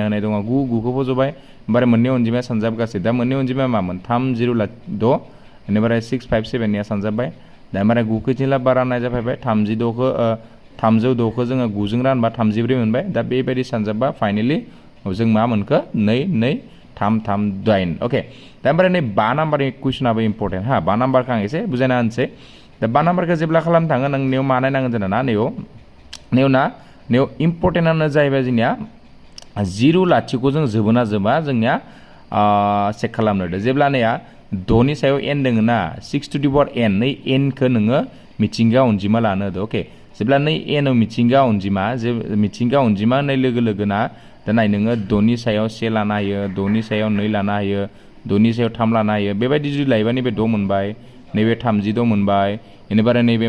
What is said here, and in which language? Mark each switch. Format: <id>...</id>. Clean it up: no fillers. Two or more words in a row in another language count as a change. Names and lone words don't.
<brx>होनाय दङ 9खौ फज'बाय ओमफ्राय मोननै अनजिमाया सानजाब गासै दा मोननै अनजिमाया मामोन 3006 बेनिफ्राय 657निया सानजाबबाय दा ओमफ्राय 9खौ जोंना बारा नाय जाफैबाय 306खौ जोङो 9जों रानबा 34 मोनबाय दा बेबायदि सानजाबबा फाइनेलि जों मा मोनखो 2 2 3 3 9 अके दा ओमफ्राय नै 5 नाम्बारनि कुइसनाबो इम्परटेन्ट 5 नाम्बारखौ आं एसे बुजायना होनसै दा 5 नाम्बारखौ जेब्ला खालामनो थाङो नोंनियाव मा नायनांगोन जोंना नैयाव इम्परटेन्टआनो जाहैबाय जोंनिया 0 लाथिख' जों जोबोना जोबा जोंनिया चेक खालामनो होदो जेब्ला नैया 6 नि सायाव n दोङो ना 6</brx> <en>to the power</en> <brx>n नै n खो नोङो मिथिंगा अनजिमा लानो होदो ओके जेब्ला नै n आव मिथिंगा अनजिमा होननाय लोगो लोगोना दा नाय नोङो 6 नि सायाव 1 लानो हायो 6 नि सायाव 2 लानो हायो 6 नि सायाव 3 लानो हायो बेबायदि जुदि लायोबा नैबे 6 मोनबाय नैबे 36 मोनबाय बेनिफ्राय नैबे</brx>